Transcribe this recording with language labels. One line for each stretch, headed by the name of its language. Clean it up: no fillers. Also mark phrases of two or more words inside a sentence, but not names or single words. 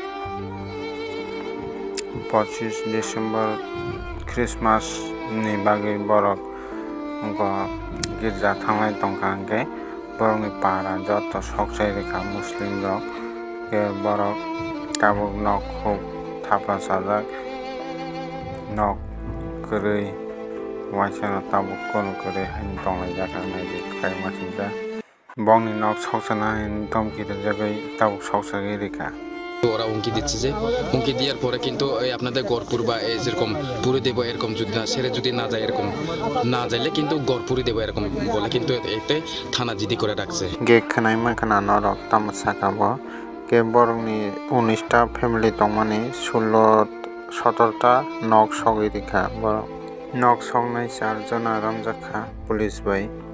Kok Borok: 25 Desember Christmas ni bagi borok ko girja thanglai tongkha hingke borok ni para joto soksai rekha Muslim rok ke borok tabuk nok khub thapa sajak nok kwrwi waisano tabuk kono kwrwi haini tonglai jaka naidi kai masinja bongni nok soksana haini tomki jagoi tabuk soksagui rekha
Bangla: ওরা হুমকি দিচ্ছে যে হুমকি দেওয়ার পরে কিন্তু আপনাদের গড়পুর বা যেরকম পুরে দেবো এরকম যদি না সেরে যদি না যায় এরকম না যাইলে কিন্তু গড়পুরে দেবো এরকম বলে কিন্তু এতে থানা জিডি করে রাখছে
Kok Borok: গে খানাই মাখানা নরক তামাসাকাবো কে বরংনি 19টা ফ্যামিলি তংমানি 17টা নক সগই রেখা বরং নক সংনাই 4 জনা রমজাখা পুলিশ বাই